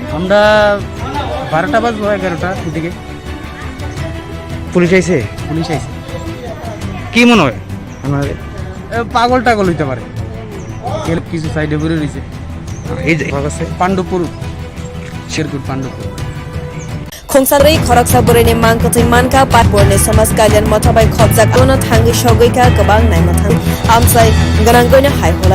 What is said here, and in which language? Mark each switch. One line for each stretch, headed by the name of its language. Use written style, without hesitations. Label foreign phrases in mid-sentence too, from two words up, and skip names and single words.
Bangla: আমরা 12টা বাজবো 11টার দিকে। পুলিশ আইছে? পুলিশ আইছে। কি মনে হয় আপনাদের? পাগল টাগল হইতে পারে, গেলে কিছু সাইডে ঘুরে রয়েছে। এই পাওয়া গেছে? পাণ্ডুপুর, শেখেরকুট পাণ্ডুপুর।
Kok Borok: Khongsanrei khoroksa boreni mangkotui manka patborni samaj kalyan mothabai khobjak ono thangi shogoika gobang naimothan amsai gananggoina haihola